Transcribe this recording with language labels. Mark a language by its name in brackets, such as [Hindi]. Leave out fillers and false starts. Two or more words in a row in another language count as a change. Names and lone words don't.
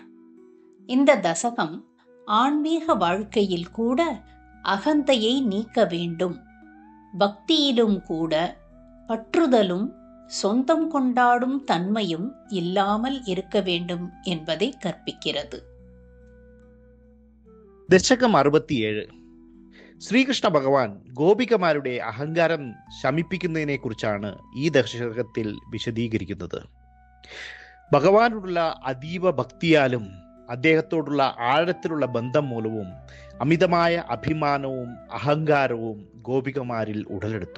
[Tamil] இந்த தசகம் ஆன்மீக வாழ்க்கையில் கூட அகந்தையை நீக்க வேண்டும், பக்தியிலும் கூட பற்றுதலும் சொந்தம் கொண்டாடும் தன்மையும் இல்லாமல் இருக்க வேண்டும் என்பதை கற்பிக்கிறது. [Malayalam] ദശകം 67. ശ്രീകൃഷ്ണ ഭഗവാൻ ഗോപികമാരുടെ അഹങ്കാരം ശമിപ്പിക്കുന്നതിനെ കുറിച്ചാണ് ഈ ദശകത്തിൽ വിശദീകരിക്കുന്നത്. ഭഗവാനോടുള്ള അതീവ ഭക്തിയാലും അദ്ദേഹത്തോടുള്ള ആഴത്തിലുള്ള ബന്ധം മൂലവും അമിതമായ അഭിമാനവും അഹങ്കാരവും ഗോപികമാരിൽ ഉടലെടുത്തു.